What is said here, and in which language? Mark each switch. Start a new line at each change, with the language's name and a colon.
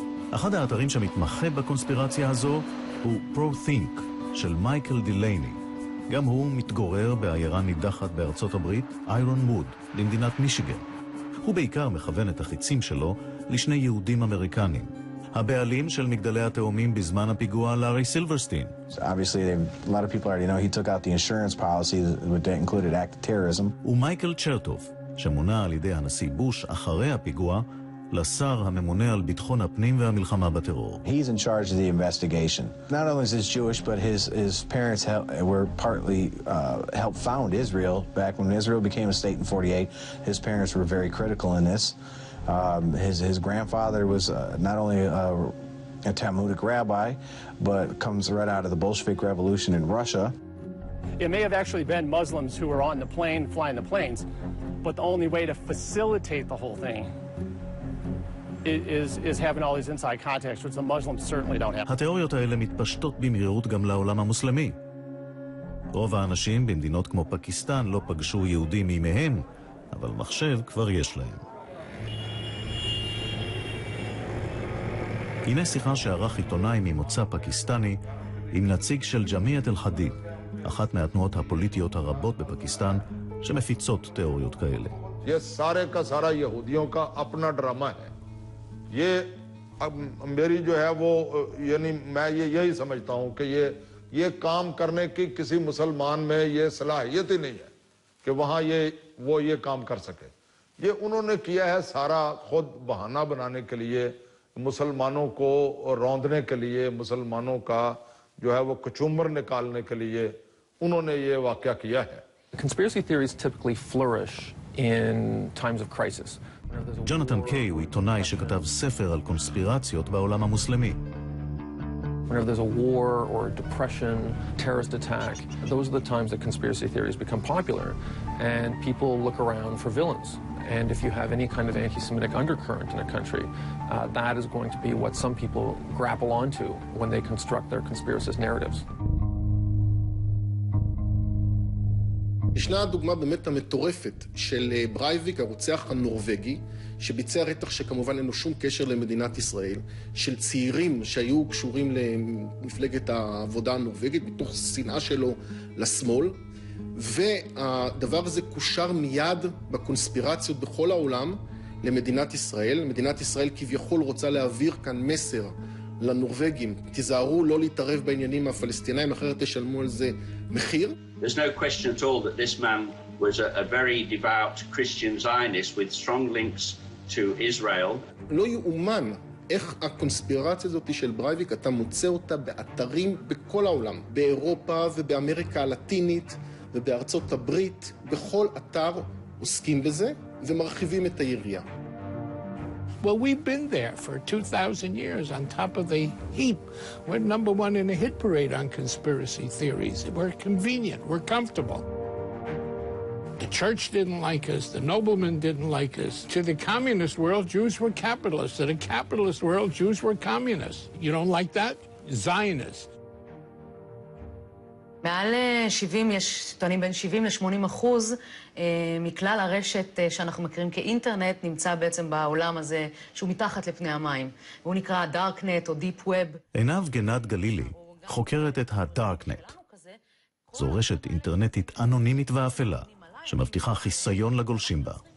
Hebrew: אחד האתרים שמתמחה בקונספירציה הזו הוא ProThink של מייקל דילייני. גם הוא מתגורר בעיירה נידחת בארצות הברית, איירון ווד, במדינת מישיגן. הוא בעיקר מכוון את החיצים שלו לשני יהודים אמריקנים. הבעלים של מגדלי התאומים בזמן הפיגוע, לארי סילברסטין.
English: Obviously, a lot of people already know he took out the insurance policy that included act of terrorism.
Hebrew: ומייקל צ'רטוף, שמונה על ידי הנשיא בוש אחרי הפיגוע, לשר הממונה על ביטחון הפנים והמלחמה בטרור.
English: He's in charge of the investigation. Not only is he Jewish, but his parents were partly helped found Israel back when Israel became a state in 48. His parents were very critical in this. His grandfather was not only a Talmudic rabbi, but comes right out of the Bolshevik Revolution in Russia. It may have actually been Muslims who were on the plane, flying the planes, but the only way to facilitate the whole thing is having all these inside contacts, which the Muslims certainly don't have.
Hebrew: התיאוריות האלה מתפשטות במהירות גם לעולם המוסלמי. רוב האנשים במדינות כמו פקיסטן לא פגשו יהודים מימיהם, אבל מחשב כבר יש להם. הנה שיחה שערך עיתונאי ממוצא פקיסטני עם נציג של ג'מיעת אל-חדיד, אחת מהתנועות הפוליטיות הרבות בפקיסטן שמפיצות תיאוריות כאלה.
Hindi: ये सारे का सारा यहूदियों का अपना drama है. ये मेरी जो है वो यानी मैं यही समझता हूं कि ये काम करने की किसी मुसलमान में ये सलाहियत ही नहीं है कि वहां वो ये काम कर सके. ये उन्होंने किया है सारा खुद बहाना बनाने के लिए, मुसलमानों को रौंदने के लिए, मुसलमानों का जो है वो कचूमर निकालने के लिए उन्होंने ये वाकया किया है.
English: Conspiracy theories typically flourish in times of crisis.
Hebrew: ג'ונתן קיי הוא עיתונאי שכתב ספר על קונספירציות בעולם המוסלמי.
English: Whenever there's a war or a depression, terrorist attack, those are the times that conspiracy theories become popular and people look around for villains. And if you have any kind of anti-Semitic undercurrent in a country, that is going to be what some people grapple onto when they construct their conspiracist narratives.
Hebrew: ישנה הדוגמה באמת המטורפת של ברייביק, הרוצח הנורווגי, שביצע רצח שכמובן אין לו שום קשר למדינת ישראל, של צעירים שהיו קשורים למפלגת העבודה הנורווגית, בתוך שנאה שלו לשמאל, והדבר הזה קושר מיד בקונספירציות בכל העולם למדינת ישראל. מדינת ישראל כביכול רוצה להעביר כאן מסר לנורווגים, תיזהרו לא להתערב בעניינים הפלסטינאים, אחרת תשלמו על זה מחיר.
English: There's no question at all that this man was a very devout Christian Zionist with strong links to Israel.
Hebrew: לא יאומן איך הקונספירציה הזאת של ברייביק, אתה מוצא אותה באתרים בכל העולם, באירופה ובאמריקה הלטינית ובארצות הברית, בכל אתר עוסקים בזה ומרחיבים את היריעה.
English: Well, we've been there for 2,000 years on top of the heap. We're number one in a hit parade on conspiracy theories. We're convenient. We're comfortable. The church didn't like us. The noblemen didn't like us. To the communist world, Jews were capitalists. To the capitalist world, Jews were communists. You don't like that? Zionists.
Hebrew: מעל 70, יש טוענים בין 70% ל-80% מכלל הרשת שאנחנו מכירים כאינטרנט נמצא בעצם בעולם הזה שהוא מתחת לפני המים. והוא נקרא דארקנט או דיפ ווב. עינב גנד גלילי חוקרת את הדארקנט. זו רשת אינטרנטית אנונימית ואפלה שמבטיחה חיסיון לגולשים בה.